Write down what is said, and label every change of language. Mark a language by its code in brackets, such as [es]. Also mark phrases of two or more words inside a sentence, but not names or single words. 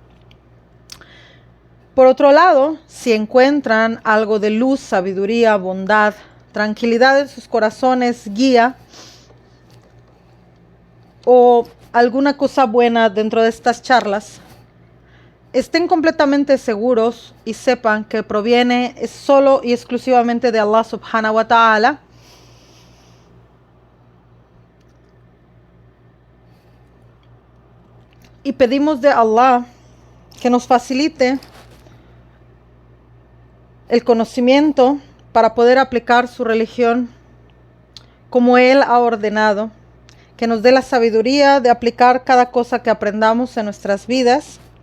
[es] Por otro lado, si encuentran algo de luz, sabiduría, bondad, tranquilidad en sus corazones, guía o alguna cosa buena dentro de estas charlas, estén completamente seguros y sepan que proviene solo y exclusivamente de Allah [ar] سبحانه وتعالى. [es] Y pedimos de Allah que nos facilite el conocimiento para poder aplicar su religión como Él ha ordenado, que nos dé la sabiduría de aplicar cada cosa que aprendamos en nuestras vidas,